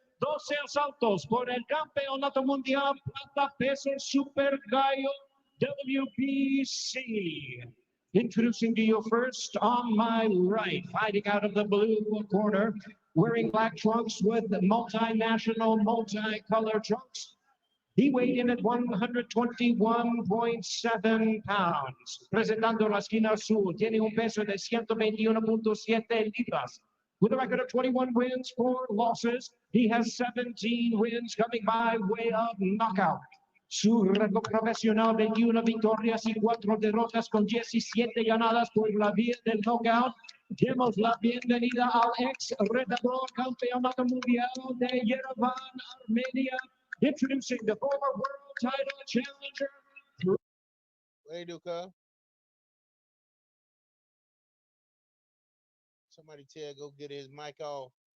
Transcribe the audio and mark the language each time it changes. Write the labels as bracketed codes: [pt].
[es] 12 asaltos por el Campeonato Mundial Plata Peso Super Gallo WBC. [en] Introducing to you first, on my right, fighting out of the blue corner, wearing black trunks with multinational, multicolor trunks. He weighed in at 121.7 pounds. [es] Presentando la esquina azul, tiene un peso de 121.7 libras. [en] With a record of 21 wins, 4 losses, he has 17 wins coming by way of knockout. [es] Su récord profesional, 21 victorias y 4 derrotas con 17 ganadas por la vía del knockout. Demos la bienvenida al ex retador campeonato mundial de Yerevan, Armenia. [en] Introducing the former world title challenger. What do you do, cuz? Somebody tell go get his mic off.